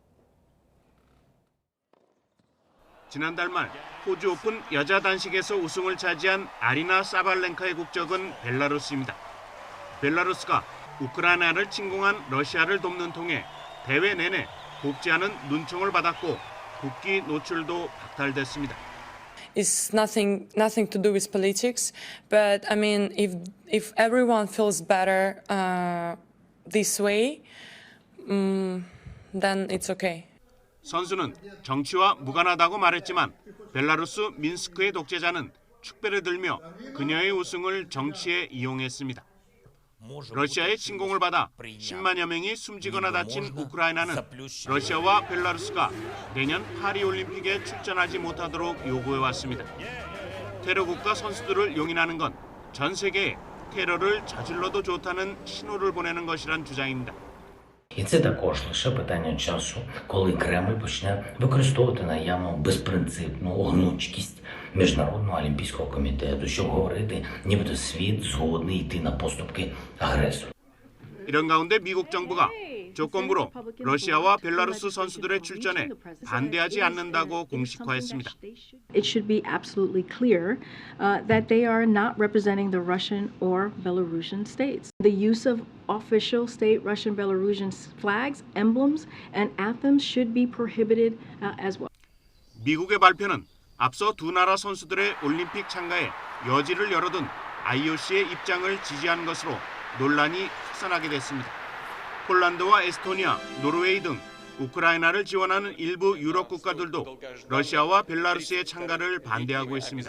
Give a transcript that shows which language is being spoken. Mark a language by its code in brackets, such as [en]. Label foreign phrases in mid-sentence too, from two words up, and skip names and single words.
[ko] 지난달 말 호주 오픈 여자 단식에서 우승을 차지한 아리나 사발렌카의 국적은 벨라루스입니다. 벨라루스가 우크라이나를 침공한 러시아를 돕는 통에 대회 내내 곱지 않은 눈총을 받았고 국기 노출도 박탈됐습니다. [en] It's nothing to do with politics, but I mean, if everyone feels better this way, then it's okay. [ko] 선수는 정치와 무관하다고 말했지만 벨라루스 민스크의 독재자는 축배를 들며 그녀의 우승을 정치에 이용했습니다. 러시아의 침공을 받아 10만여 명이 숨지거나 다친 우크라이나는 러시아와 벨라루스가 내년 파리올림픽에 출전하지 못하도록 요구해왔습니다. 테러 국가 선수들을 용인하는 건 전 세계에 테러를 저질러도 좋다는 신호를 보내는 것이란 주장입니다. [uk] І це також лише питання часу, коли Кремль почне використовувати наявну безпринципну гнучкість Міжнародного олімпійського комітету, щоб говорити, нібито світ згодний йти на поступки агресору. [ko] 이런 가운데 미국 정부가 조건부로 러시아와 벨라루스 선수들의 출전에 반대하지 않는다고 공식화했습니다. [en] It should be absolutely clear that they are not representing the Russian or Belarusian states. The use of official state Russian Belarusian flags, emblems, and anthems should be prohibited as well. [ko] 미국의 발표는 앞서 두 나라 선수들의 올림픽 참가에 여지를 열어둔 IOC의 입장을 지지한 것으로 논란이 확산하게 됐습니다. 폴란드와 에스토니아, 노르웨이 등 우크라이나를 지원하는 일부 유럽 국가들도 러시아와 벨라루스의 참가를 반대하고 있습니다.